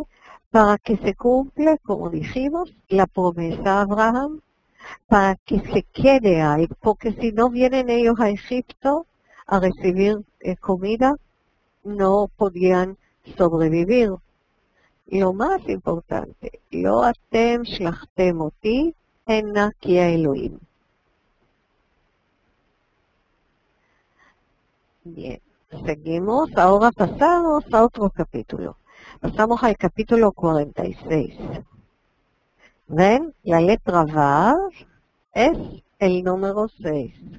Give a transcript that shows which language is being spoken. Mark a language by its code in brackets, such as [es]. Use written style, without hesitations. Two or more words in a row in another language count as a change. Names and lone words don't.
[es] Para que se cumpla, como dijimos, la promesa a Abraham, para que se quede ahí, porque si no vienen ellos a Egipto a recibir comida, no podían sobrevivir. Lo más importante, [he] לא אתם שלחתם אותי הנה כי אלהים. [es] Bien, seguimos. Ahora pasamos a otro capítulo. Pasamos al capítulo 46. ¿Ven? La letra Vav es el número 6.